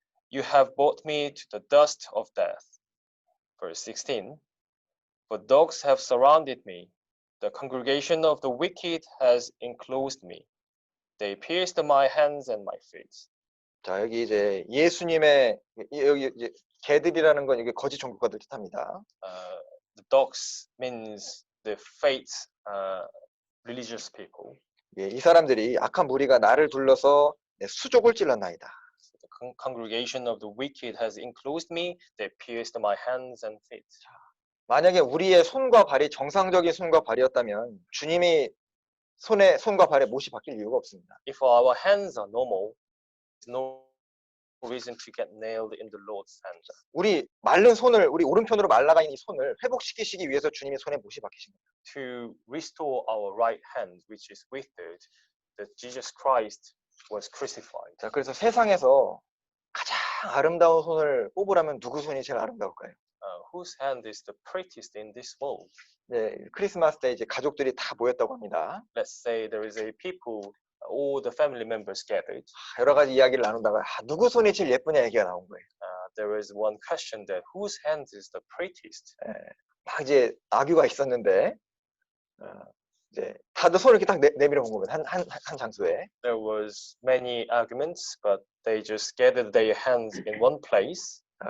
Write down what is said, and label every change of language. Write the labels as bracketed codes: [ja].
[en] You have brought me to the dust of death. Verse 16. For dogs have surrounded me. The congregation of the wicked has enclosed me. They pierced my hands and my feet. [ko] 자, 여기 이제 예수님의 여기 이제 개들이라는 건 이게 거짓 종교가들 뜻합니다. [en] The dogs means the fake religious people. [ko] 예, 이 사람들이 악한 무리가 나를 둘러서 내 수족을 찔렀나이다. [en] The congregation of the wicked has enclosed me. They pierced my hands and feet. [ko] 만약에 우리의 손과 발이 정상적인 손과 발이었다면 주님이 손과 발에 못이 박힐 이유가 없습니다. [en] If our hands are normal, there's no reason to get nailed in the Lord's hands. [ko] 우리 마른 손을 우리 오른편으로 말라가 있는 이 손을 회복시키시기 위해서 주님이 손에 못이 박히신 거예요. [en] To restore our right hand, which is withered, that Jesus Christ was crucified. [ko] 자, 그래서 세상에서 가장 아름다운 손을 뽑으라면 누구 손이 제일 아름다울까요? [en] Whose hand is the prettiest in this world? [ko] 네, 크리스마스 때 이제 가족들이 다 모였다고 합니다. [en] Let's say there is a people, all the family members gathered. [ko] 여러 가지 이야기를 나누다가 누구 손이 제일 예쁘냐 얘기가 나온 거예요. [en] There is one question that whose hand is the prettiest? [ko] 막 이제 악유가 있었는데 이제 다들 손을 이렇게 딱 내밀어 본 거예요. 한 장소에. [en] There was many arguments, but they just gathered their hands in one place.